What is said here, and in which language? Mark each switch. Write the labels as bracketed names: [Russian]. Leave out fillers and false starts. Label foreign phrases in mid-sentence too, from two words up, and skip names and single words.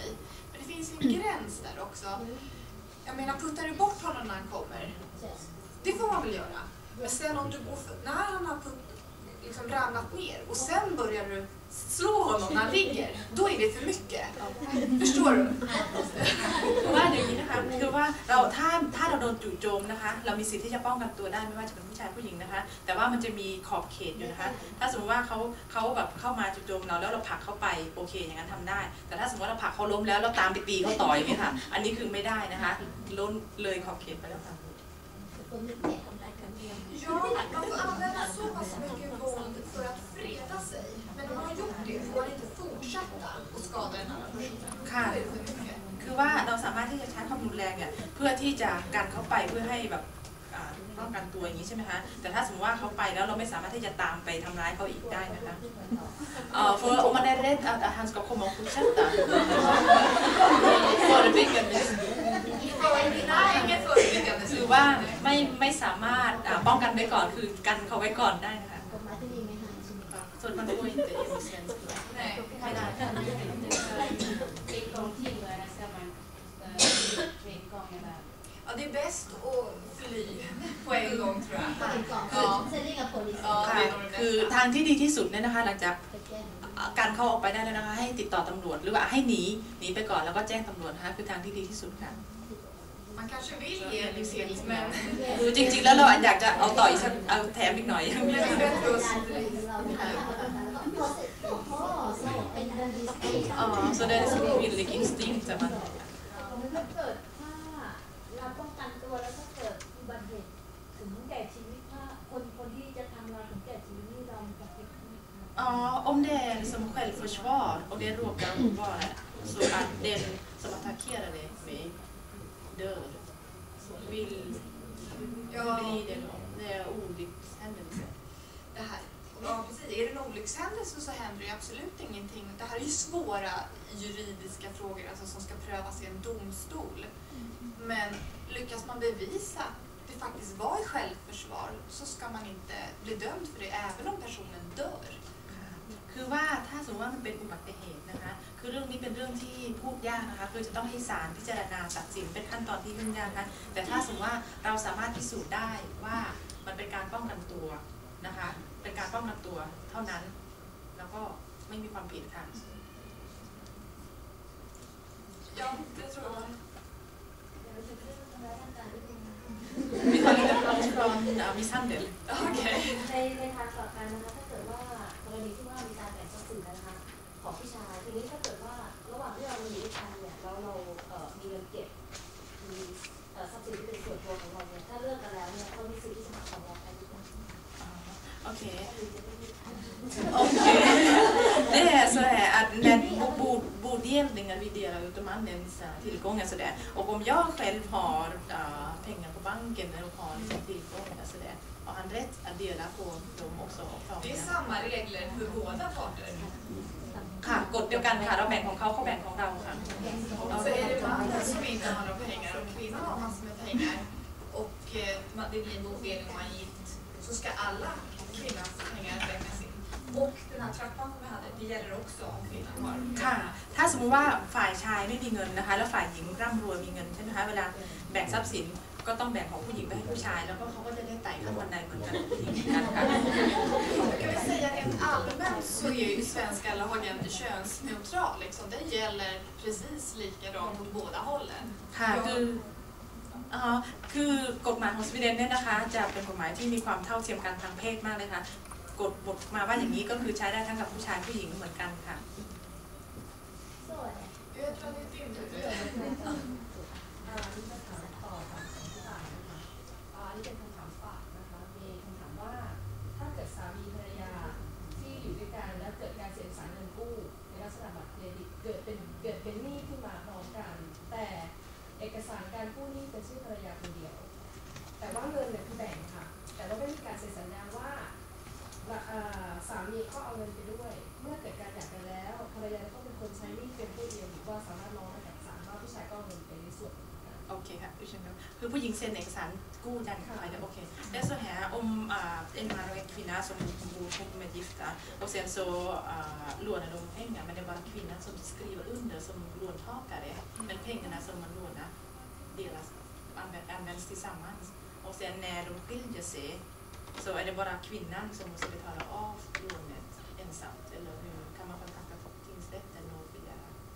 [Swedish] Men det finns en gräns där också. Jag menar, puttar du bort honom när han kommer? Det får man väl göra. Men sen om du går när han har liksom ramlat ner och sen börjar du slå honom när han ligger, då är det för mycket. Förstår du? [Thai] ว่าอย่างนี้นะคะคือว่าถ้าเราโดนจู่โจมนะคะเรามีสิทธิ์ที่จะป้องกันตัวได้ไม่ว่าจะเป็นผู้ชายผู้หญิงนะคะแต่ว่ามันจะมีขอบเขตอยู่นะคะถ้าสมมติว่าเขาแบบเข้ามาจู่โจมเราแล้วเราผลักเขาไปโอเคอย่างนั้นทำได้แต่ถ้าสมมติว่าเราผลักเขาล้มแล้วเราตามไปตีเขาต่อยอย่างนี้ค่ะอันนี้คือไม่ได้นะคะล้นเลยขอบเขตไปแล้วค่ะ [Swedish] Ja, man får använda så pass mycket våld för att freda sig. Men om man har gjort det får man inte fortsätta och skada en annan person. [Thai] ค่ะคือว่าเราสามารถที่จะใช้ความรุนแรงเนี่ยเพื่อที่จะกันเขาไปเพื่อให้แบบป้องกันตัวอย่างนี้ใช่ไหมคะแต่ถ้าสมมติว่าเขาไปแล้วเราไม่สามารถที่จะตามไปทำร้ายเขาอีกได้นะคะ [Swedish] för om man är rädd att han ska komma och fortsätta förebyggande [Thai] คือว่าไม่สามารถป้องกันไว้ก่อนคือกันเขาไว้ก่อนได้นะคะส่วนมันก็ไม่ได้มีเซนส์ไม่ได้ [Swedish] Ja, det är bäst att fly på en gång tror jag. [Thai] คือทางที่ดีที่สุดเนี่ยนะคะหลังจากการเข้าออกไปได้แล้วนะคะให้ติดต่อตำรวจหรือว่าให้หนีไปก่อนแล้วก็แจ้งตำรวจนะคะคือทางที่ดีที่สุดค่ะ [Swedish] Man kanske vill ge licens men [Thai] คือจริงๆแล้วเราอยากจะเอาต่ออีกสักเอาแถมอีกหน่อย [Swedish] så det är en kvinnlig instinkt där man [Thai] ถ้าเกิดเราป้องกันตัวแล้วถ้าเกิดอุบัติเหตุถึงแก่ชีวิตถ้าคนที่จะทำเราถึงแก่ชีวิตนี่เราจะผิดไหมคะ [Swedish] om det är liksom självförsvar och det råkar vara så att den som attackerar mig dör så vill bli det är olyckshändelse. Det här, ja precis, är det en olyckshändelse så händer det absolut ingenting. Det här är ju svåra juridiska frågor alltså, som ska prövas i en domstol. Men lyckas man bevisa att det faktiskt var i självförsvar så ska man inte bli dömd för det även om personen dör. [Thai] คือว่าถ้าสมมติว่ามันเป็นอุบัติเหตุนะคะคือเรื่องนี้เป็นเรื่องที่พูดยากนะคะคือจะต้องให้ศาลพิจารณาตัดสินเป็นขั้นตอนที่ยุ่งยากนะคะแต่ถ้าสมมติว่าเราสามารถพิสูจน์ได้ว่ามันเป็นการป้องกันตัวนะคะเป็นการป้องกันตัวเท่านั้นแล้วก็ไม่มีความผิดค่ะ [Swedish] Ja, det tror jag. Vi tar lite plats från misshandel. Okej. [Thai] ในทางกลับกันนะคะถ้าเกิดว่ากรณีที่ว่ามีการแบ่งทรัพย์สินกันนะคะของผู้ชายทีนี้ถ้าเกิดว่าระหว่างที่เราอยู่ด้วยกันเนี่ยแล้วเรามีเงินเก็บมีทรัพย์สินที่เป็นส่วนตัวของเราเนี่ยถ้าเลิกกันแล้วเนี่ยเขามีสิทธิ์ที่จะมาขอแยกกันได้ไหม [Swedish] Okej. Det är så här att när delningar vi delar ut de används tillgångar sådär. Och om jag själv har pengar på banken och har tillgångar sådär, har han rätt att dela på dem också? Det är samma regler för båda parter. [Thai] ค่ะกฎเดียวกันค่ะเราแบ่งของเขาเขาแบ่งของเราค่ะ [Swedish] Så är det mannen som inte har några pengar och kvinnan har massor med pengar och det blir en bodelning om man är gift, så ska alla kvinnans pengar räknas in. Och den här trappan som vi hade, det gäller också om kvinnan har. [Thai] ค่ะถ้าสมมุติว่าฝ่ายชายไม่มีเงินนะคะแล้วฝ่ายหญิงร่ำรวยมีเงินใช่ไหมคะเวลาแบ่งทรัพย์สินก็ต้องแบ่งของผู้หญิงไปให้ผู้ชายแล้วก็เขาก็จะได้ไต่ขั้นบันไดเหมือนกันผู้หญิงกันค่ะ [Swedish] Kan vi säga rent allmänt så är ju svenska lagen könsneutral. Liksom. Det gäller precis likadant åt båda hållen. [Thai] ค่ะคือกฎหมายของสวีเดนเนี่ยนะคะจะเป็นกฎหมายที่มีความเท่าเทียมกันทางเพศมากเลยค่ะกฎบทมาว่าอย่างนี้ก็คือใช้ได้ทั้งกับผู้ชายผู้หญิงเหมือนกันค่ะ [Swedish] Jag tror det är din tur. [Thai] นี่เป็นคำถามต่อจากผู้ชายนะคะนี่เป็นคำถามฝากนะคะมีคำถามว่าถ้าเกิดสามีภรรยาที่อยู่ด้วยกันแล้ว เกิดการเซ็นสัญญาเงินกู้ในลักษณะบัตรเครดิตเกิดเป็นหนี้ขึ้นมาพร้อมกันแต่เอกสารการกู้หนี้เป็นชื่อภรรยาคนเดียวแต่ว่าเงินเนี่ยคือแบ่งค่ะแต่ว่าไม่มีการเซ็นสัญญาว่าสามีก็เอาเงินไปด้วยเมื่อเกิดการหย่ากันแล้วภรรยาต้องเป็นคนใช้หนี้เป็นผู้เดียวหรือว่าสามารถร้องได้กับศาลว่าผู้ชายก็เอาเงินไปในส่วนนั้น โอเคค่ะคือผู้หญิงเซ็นเอกสารกู้ดันไปแล้วโอเคแล้ว [Swedish] så här om en man och en kvinna som bor ihop med gifta och sen så lånar de pengar men det är bara kvinnan som skriver under som låntagare men pengarna som man lånar delas används tillsammans och sen när de skiljer sig så är det bara kvinnan som måste betala av lånet ensamt eller hur kan man kontakta tingsrätten och begära?